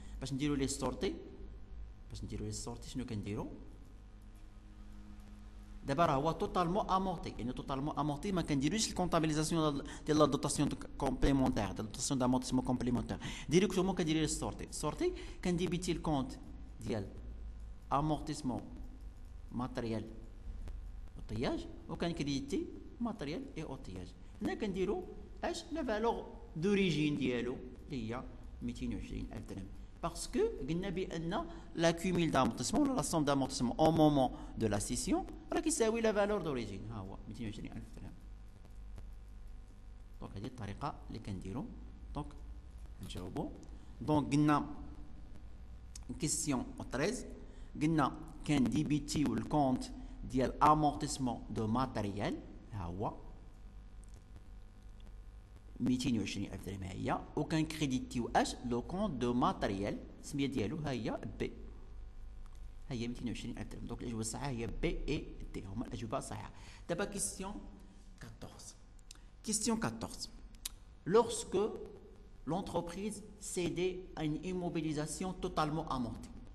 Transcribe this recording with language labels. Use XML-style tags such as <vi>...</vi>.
<ar>باش نديروا لي سورتي شنو كنديروا دابا راه هو توتالمون امورتي، يعني توتالمون امورتي ما كنديروش الكونطابيليزاسيون ديال لا دوطاسيون كومبليمونتير ديال دوطاسيون دامورتيسمون كومبليمونتير ديريكتومون كديري السورتي كنديبيتي الكونت ديال امورتيسمون ماتريال اوتياج وكنكريديتي ماتريال اي اوتياج. هنا كنديروا اش لا فالور دوريجين ديالو اللي هي 220000 درهم.</ar> <fr>Parce que la cumul d'amortissement, la somme d'amortissement au moment de la scission, c'est la valeur d'origine. Ah ouais, 220000 درهم.</fr> <ar>Donc هذه الطريقة اللي كنديرو. Donc نجاوبو. Donc قلنا question 13 قلنا كان ديبيتيو الكونت ديال امورتيسمون دو ماتيريال، ها هو 220000 درهم هي. وكان كريديتيو اش لو كونت دو ماتيريال السميه ديالو ها هي بي، ها هي 220000 درهم. دونك الاجوبه الصحيحه هي بي اي دي هما الاجوبه الصحيحه. دابا كيستيون 14.</ar> <fr>كيستيون 14 lorsque l'entreprise cédait à une immobilisation totalement amortie.</fr>